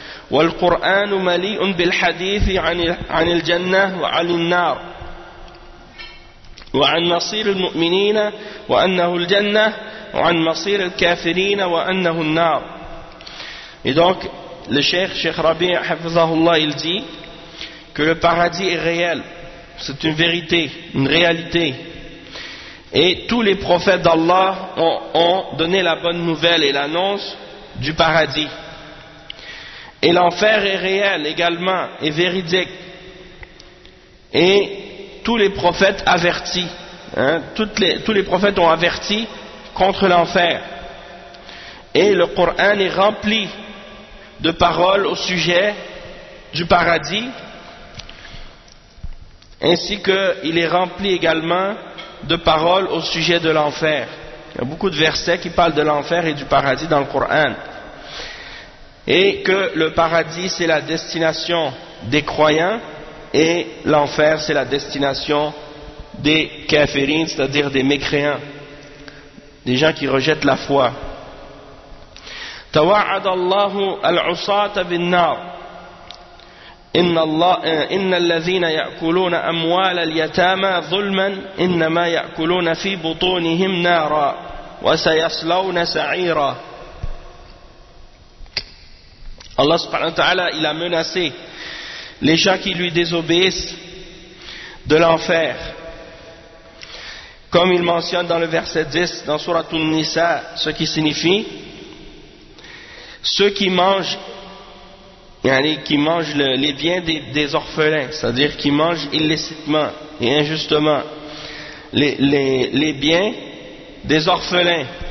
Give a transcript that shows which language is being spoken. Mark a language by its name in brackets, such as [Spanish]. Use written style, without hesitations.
[Arabic] والقرآن مليء بالحديث عن الجنة وعن النار وعن مصير المؤمنين وأنه الجنة وعن مصير الكافرين وأنه النار. [French] Et donc le Cheikh Rabi hafizahullah, il dit que le paradis est réel, c'est une vérité, une réalité. Et tous les prophètes d'Allah ont donné la bonne nouvelle et l'annonce du paradis. Et l'enfer est réel également et véridique. Et tous les prophètes avertis, tous les prophètes ont averti contre l'enfer. Et le Coran est rempli de paroles au sujet du paradis, ainsi qu'il est rempli également de paroles au sujet de l'enfer. Il y a beaucoup de versets qui parlent de l'enfer et du paradis dans le Coran. Et que le paradis, c'est la destination des croyants, et l'enfer, c'est la destination des kafirines, c'est-à-dire des mécréants, des gens qui rejettent la foi. [Arabic] توعد الله العصاة بالنار إن الذين يأكلون أموال اليتامى ظلما إنما يأكلون في بطونهم نارا وسيصلون سعيرا. [French] Allah subhanahu wa ta'ala, il a menacé les gens qui lui désobéissent de l'enfer, comme il mentionne dans le verset 10 dans sourate An-Nisa, ce qui signifie: ceux qui mangent, les biens des orphelins, c'est-à-dire qui mangent illicitement et injustement les biens des orphelins,